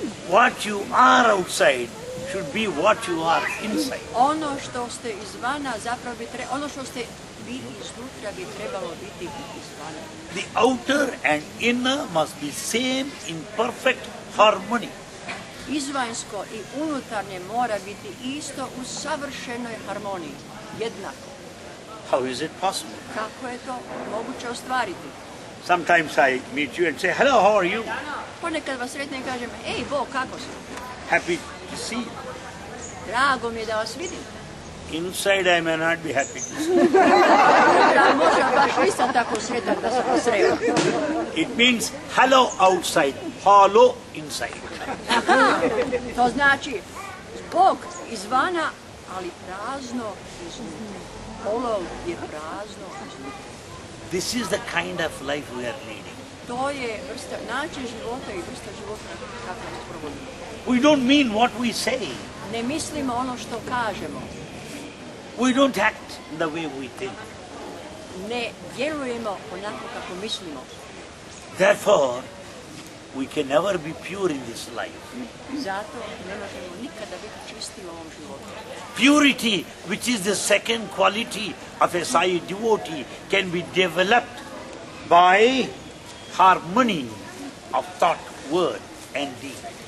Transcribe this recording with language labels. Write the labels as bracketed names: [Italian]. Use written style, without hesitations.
[English] What you are outside should be what you are inside. [Croatian] Ono što ste izvana zapravo ono što ste vi iznutra bi trebalo biti izvana. [English] The outer and inner must be same in perfect harmony. [Croatian] Izvanjsko i unutarnje mora biti isto u savršenoj harmoniji, jednako. [English] How is it possible? [Croatian] Kako je to moguće ostvariti? [English] Sometimes I meet you and say, hello, how are you? [Croatian] Ponekad vas sretnem i kažem, ej Bog, kako si? [English] Happy to see you. [Croatian] Drago mi je da vas vidim. [English] Inside I may not be happy to see you. [Croatian] Da možda baš nisam tako sretan da sam vas sreo. [English] It means hello outside, hollow inside. [Croatian] To znači Bog izvana, ali prazno iznutra. Hollow je prazno iznutra. [English] This is the kind of life we are leading. [Croatian] To je način života i vrsta života kako nas provodimo. [English] We don't mean what we say. [Croatian] Ne mislimo ono što kažemo. [English] We don't act the way we think. [Croatian] Ne djelujemo onako kako mislimo. [English] Therefore, we can never be pure in this life. [Croatian] Zato ne možemo nikada biti čisti u ovom životu. [English] Purity, which is the second quality of a Sai devotee, can be developed by harmony of thought, word and deed.